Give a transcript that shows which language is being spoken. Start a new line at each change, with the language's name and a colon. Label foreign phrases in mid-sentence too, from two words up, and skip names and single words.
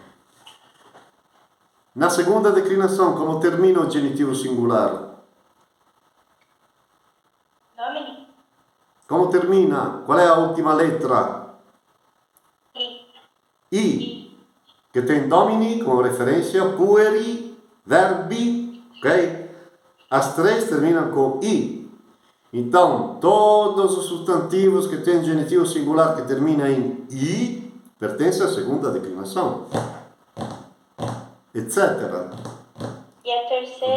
Portuguese: Na segunda declinação, como termina o genitivo singular? Nome? Como termina? Qual é a última letra? I. I. Que tem domini como referência,
Latin: pueri, verbi,
Portuguese: ok? As 3 terminam com I. Então, todos os substantivos que têm genitivo singular que termina em I pertencem à segunda declinação. Etc. E a terceira?